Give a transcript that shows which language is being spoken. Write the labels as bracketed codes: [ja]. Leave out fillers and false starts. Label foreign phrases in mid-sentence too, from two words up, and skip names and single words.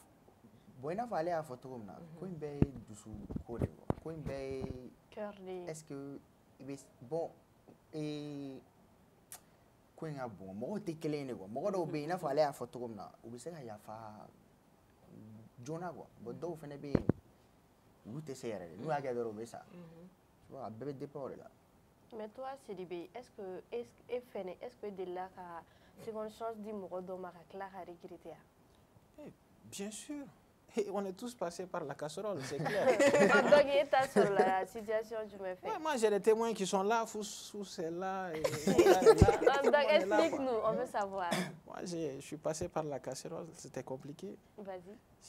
[bm] Bon i n'a fɔ ale y'a fɔ cogo min na ko in bɛɛ ye dusu ko [fr] de quoi [bm] ko in bɛɛ ye [fr] cœur de est-ce que [bm] i bɛ bon ko in ka bon mɔgɔw tɛ kelen ye [fr] de quoi [bm] mɔgɔ dɔw bɛ yen i n'a fɔ ale y'a fɔ cogo min na u bɛ se ka yafa joona quoi bon dɔw fana bɛ yen olu tɛ se yɛrɛ de n'u y'a kɛ dɔrɔn u bɛ sa a bɛɛ bɛ dépend o de la. [fr] Mais toi Sidibé, est-ce que [bm] delila ka [fr] seconde chance [bm] di mɔgɔ dɔw ma ka tila ka regretter? [fr] Bien sûr. Et on est tous passés par la casserole, c'est clair. Donc, il est sur la situation du me fais. Ouais, moi, j'ai des témoins qui sont là, Fous est là, et Donc, explique-nous, on veut savoir. Moi, je suis passé par la casserole, c'était compliqué. Vas-y.